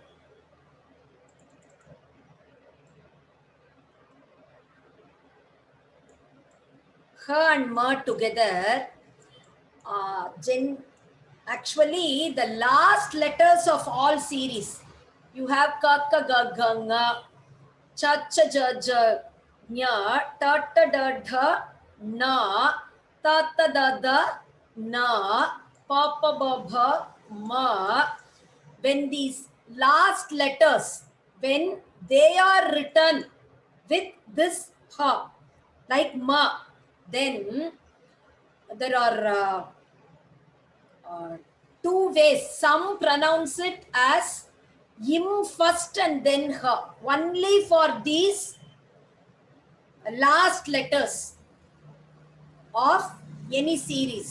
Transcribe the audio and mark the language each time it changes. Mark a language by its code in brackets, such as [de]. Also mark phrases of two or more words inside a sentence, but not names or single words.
[en] ha and ma together, actually the last letters of all series. You have ka ka ga ga nga, cha cha ja ja nya, ta ta da dha na, ta ta da da na, pa pa ba bha ma. When these last letters, when they are written with this ha, like ma, then there are two ways. Some pronounce it as im first and then ha, only for these last letters of any series.